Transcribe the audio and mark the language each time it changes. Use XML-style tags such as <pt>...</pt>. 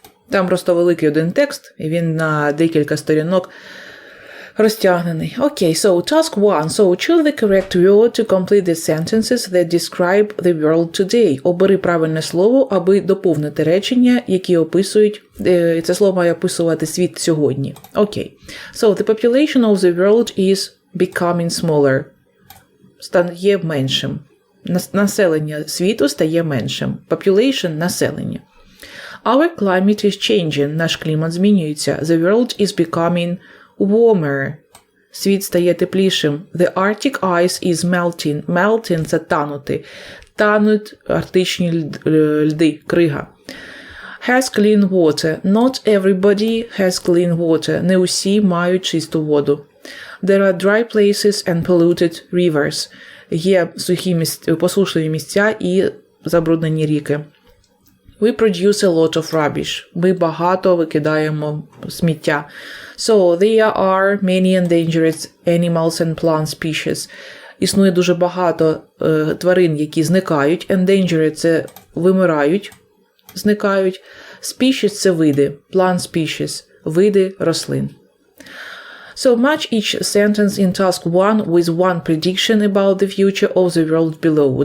<uk>Там просто великий один текст, і він на декілька сторінок розтягнений.</uk> <en>Окей, so task 1. So choose the correct word to complete the sentences that describe the world today.</en> <uk>Обери правильне слово, аби доповнити речення, які описують, це слово має описувати світ сьогодні. Окей.</uk> <en>So the population of the world is becoming smaller.</en> <uk>Стає меншим. Населення світу стає меншим.</uk> <en>Population – населення. Our climate is changing.</en> <uk>Наш клімат змінюється.</uk> <en>The world is becoming warmer.</en> <uk>Світ стає теплішим.</uk> <en>The Arctic ice is melting.</en> <uk>Melting – це танути. Тануть арктичні льди, крига.</uk> <en>Has clean water. Not everybody has clean water.</en> <uk>Не усі мають чисту воду.</uk> <en>There are dry places and polluted rivers.</en> <uk>Є сухі посушливі місця і забруднені ріки.</uk> <en>We produce a lot of rubbish.</en> <uk>Ми багато викидаємо сміття.</uk> <en>So, there are many endangered animals and plant species.</en> <uk>Існує дуже багато тварин, які зникають. Endangered – це вимирають, зникають. Species – це види.</uk> <en>Plant species – види рослин. So, match each sentence in task 1 with one prediction about the future of the world below.</en>